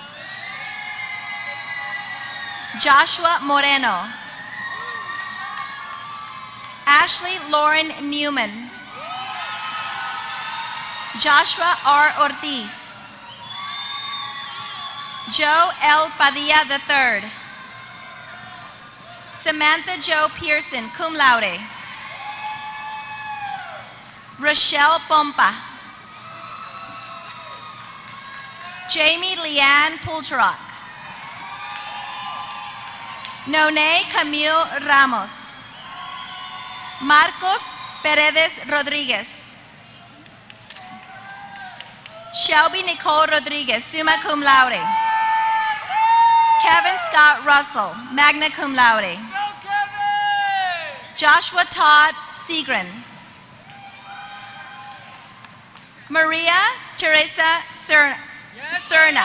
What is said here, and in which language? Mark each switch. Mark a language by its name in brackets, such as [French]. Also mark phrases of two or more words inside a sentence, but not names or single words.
[English] Joshua Moreno. Ashley Lauren Newman. Joshua R. Ortiz. Joe L. Padilla III. Samantha Jo Pearson, [Latin] cum laude. [English] Rochelle Pompa. Jamie Leanne Pultrock. None Camille Ramos. Marcos Paredes Rodriguez. Shelby Nicole Rodriguez, [Latin] summa cum laude. [English] Kevin Scott Russell, [Latin] magna cum laude. [English] Joshua Todd Segrin. Maria Teresa Cerna.